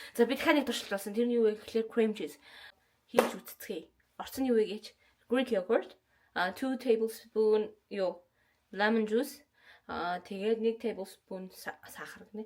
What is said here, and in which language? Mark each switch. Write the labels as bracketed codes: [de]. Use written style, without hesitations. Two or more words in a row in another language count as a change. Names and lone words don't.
[mn] За би дахиад нэг туршилт болсон. Тэр нь юу вэ гэхээр [en] cream cheese. [mn] Хийж үзцгээе. Орцсон юу вэ гэж? [en] Greek yogurt, 2 tablespoon lemon juice, [mn] тэгээд 1 tablespoon сахар гэнэ.